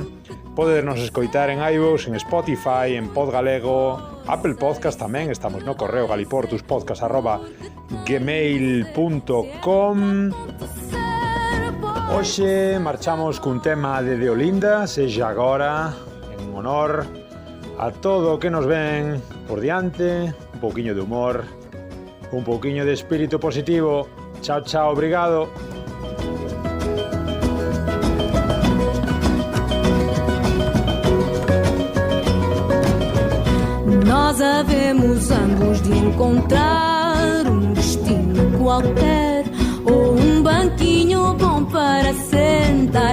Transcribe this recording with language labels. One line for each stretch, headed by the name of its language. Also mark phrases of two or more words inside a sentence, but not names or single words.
Galician: Podernos escoitar en iVoox, en Spotify, en Podgalego, Apple Podcast tamén, estamos no correo galiportuspodcast@gmail.com. Hoxe marchamos cun tema de Deolinda, sexa agora, en honor a todo o que nos ven por diante, un pouquiño de humor, un pouquiño de espírito positivo. Chao, chao, obrigado.
Portuguese: Nós havemos ambos de encontrar um destino qualquer ou um banquinho bom para sentar.